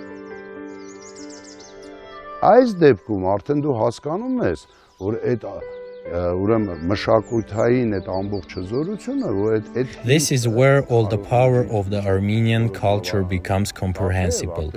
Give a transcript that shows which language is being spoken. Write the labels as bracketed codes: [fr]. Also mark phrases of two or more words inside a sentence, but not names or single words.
[hy] Այս դեպքում արդեն դու հասկանում ես, որ այդ ուրեմն մշակութային այդ ամբողջ հզորությունը, որ այդ [en] This is where all the power of the Armenian culture becomes comprehensible.